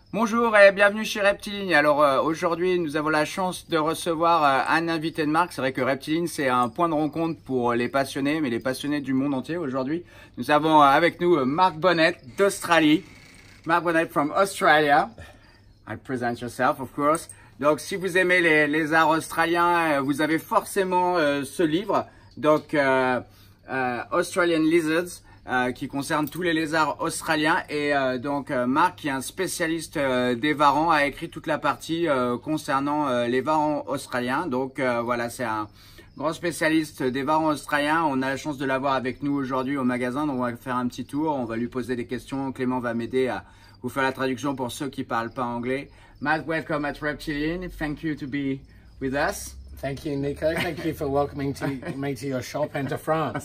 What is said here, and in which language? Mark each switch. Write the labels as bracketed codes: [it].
[fr] Bonjour et bienvenue chez Reptiline. Alors aujourd'hui nous avons la chance de recevoir un invité de marque. C'est vrai que Reptiline c'est un point de rencontre pour les passionnés, mais les passionnés du monde entier aujourd'hui. Nous avons avec nous Mark Bonnet d'Australie. [en] Mark Bonnet from Australia. I present yourself of course. [fr] Donc si vous aimez les arts australiens, vous avez forcément ce livre. Donc Australian Lizards. Qui concerne tous les lézards australiens et donc Marc qui est un spécialiste des varans a écrit toute la partie concernant les varans australiens. Donc voilà, c'est un grand spécialiste des varans australiens. On a la chance de l'avoir avec nous aujourd'hui au magasin, donc on va faire un petit tour, on va lui poser des questions. Clément va m'aider à vous faire la traduction pour ceux qui parlent pas anglais. [en] Marc, welcome at Reptiline. Thank you to be with us. Thank you, Nico. Thank you for welcoming me to your shop and to France.